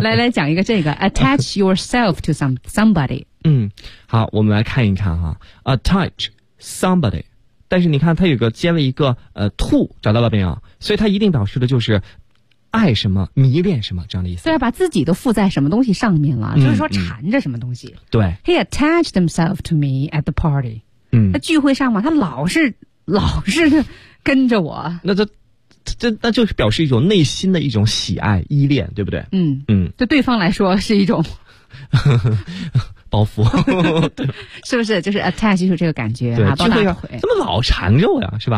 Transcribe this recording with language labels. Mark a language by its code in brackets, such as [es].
[zh] 来讲一个这个 [en] attach yourself to somebody。 [zh] 好，我们来看一看哈 ，attach somebody。但是你看，它有个接了一个to， 找到了没有？所以它一定表示的就是爱什么、迷恋什么这样的意思。对，把自己都附在什么东西上面了，就是说缠着什么东西。对 [en] ，He attached himself to me at the party。 [zh] 那聚会上嘛，他老是。跟着我，那这就是表示一种内心的一种喜爱依恋，对不对？对对方来说是一种包袱，是不是？就是 attach 就是这个感觉，对，抱大腿，怎么老缠着我呀，是吧？